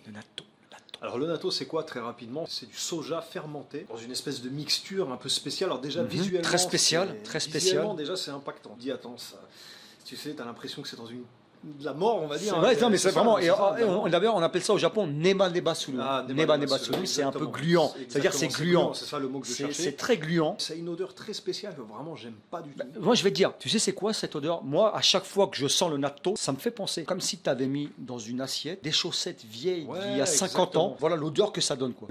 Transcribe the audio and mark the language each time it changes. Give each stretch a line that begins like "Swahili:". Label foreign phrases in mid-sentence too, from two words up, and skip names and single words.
French: Le natto. Alors le natto, c'est quoi très rapidement? C'est du soja fermenté dans une espèce de mixture un peu spéciale. Alors déjà visuellement, très spécial, très spécial. Visuellement déjà c'est impactant. Dis attends, ça, tu sais, t'as l'impression que c'est dans de la mort, on va dire. C'est vrai, non mais c'est vraiment. D'ailleurs, on appelle ça au Japon
Japanese: ねばねばする. ねばねばする,
French: c'est un peu gluant. C'est-à-dire c'est gluant. C'est ça le mot que je cherchais. C'est très gluant. Ça a une odeur très spéciale que vraiment j'aime pas du tout. Moi je vais te dire, tu sais c'est quoi cette odeur? Moi à chaque fois que je sens le natto, ça me fait penser comme si tu avais mis dans une assiette des chaussettes vieilles d'il y a 50 ans. Voilà l'odeur que ça donne quoi.